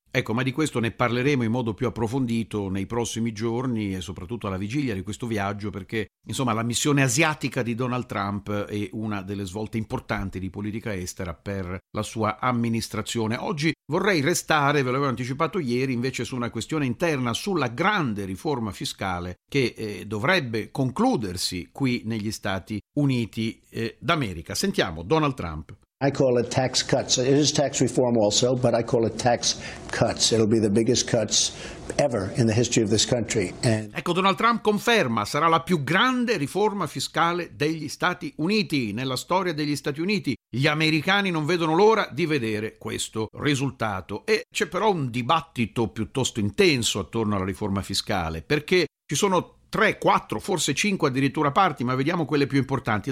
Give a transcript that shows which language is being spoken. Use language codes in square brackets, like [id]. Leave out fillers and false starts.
[it] Ecco, ma di questo ne parleremo in modo più approfondito nei prossimi giorni e soprattutto alla vigilia di questo viaggio, perché insomma la missione asiatica di Donald Trump è una delle svolte importanti di politica estera per la sua amministrazione. Oggi vorrei restare, ve l'avevo anticipato ieri, invece su una questione interna, sulla grande riforma fiscale che dovrebbe concludersi qui negli Stati Uniti d'America. Sentiamo Donald Trump. [en] I call it tax cuts. It is tax reform also, but I call it tax cuts. It'll be the biggest cuts ever in the history of this country. [it] And ecco, Donald Trump conferma, sarà la più grande riforma fiscale degli Stati Uniti, nella storia degli Stati Uniti. Gli americani non vedono l'ora di vedere questo risultato. E c'è però un dibattito piuttosto intenso attorno alla riforma fiscale, perché ci sono 3, 4, forse 5 addirittura parti, ma vediamo quelle più importanti.